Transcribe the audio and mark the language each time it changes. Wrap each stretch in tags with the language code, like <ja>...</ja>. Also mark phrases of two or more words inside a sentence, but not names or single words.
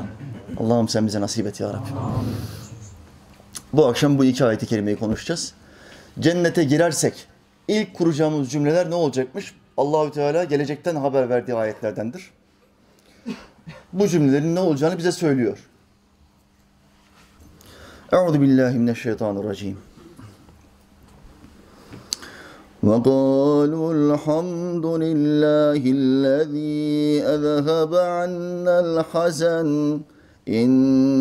<tr>Allah'ım sen bize nasip et ya Rabbi. Bu akşam bu 2 ayet-i kerimeyi konuşacağız. Cennete girersek ilk kuracağımız cümleler ne olacakmış? Allahü Teala gelecekten haber verdiği ayetlerdendir. Bu cümlelerin ne olacağını bize söylüyor. Euzubillahimineşşeytanirracim.</tr> <ar>وَقَالُوا الْحَمْدُ لِلَّهِ الَّذ۪ي أَذْهَبَ عَنَّا الْحَزَنَ إِنَّ</ar>